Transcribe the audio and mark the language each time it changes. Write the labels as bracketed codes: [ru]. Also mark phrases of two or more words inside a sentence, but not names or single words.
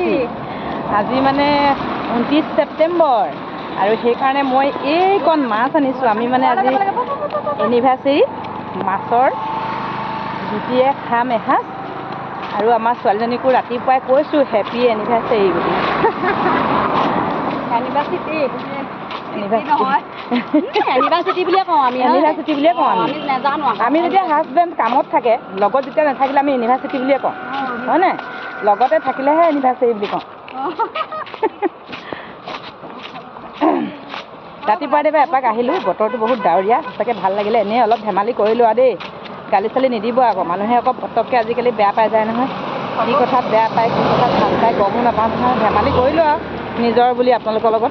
[as] আজি মানে 29 ছেপ্টেম্বৰ আৰু সেইকাৰণে মই এইকণ মাছ আনিছোঁ আমি মানে আজি ইউনিভাৰ্চিটি মাছৰ জুতিয়ে খাম এসাঁজ আৰু আমাৰ ছোৱালীজনীকো ৰাতিপুৱাই কৈছোঁ [en] happy anniversary [as] বুলি এনিভাৰ্চিটি বুলিয়ে कওঁ আমি ইউনিভাৰ্চিটি বুলিয়ে কওঁ আমি নাজানো আমি যেতিয়া হাজবেণ্ড কামত থাকে লগত যেতিয়া নাথাকিলে আমি ইউনিভাৰ্চিটি বুলিয়ে কওঁ হয়নে লগতে থাকিলেহে ইউনিভাৰ্চিটি বুলি কওঁ ৰাতিপুৱা এপাক আহিলোঁ বতৰটো বহুত ডাৱৰীয়া সঁচাকৈ ভাল লাগিলে এনেই অলপ ধেমালি কৰিলোঁ আৰু দেই গালি চালি নিদিব আকৌ মানুহে আকৌ পটককৈ আজিকালি বেয়া পাই যায় নহয় কি কথাত বেয়া পায় কি কথাত ভাল পায় গমো নাপাওঁ নহয় ধেমালি কৰিলোঁ আৰু নিজৰ বুলি আপোনালোকৰ লগত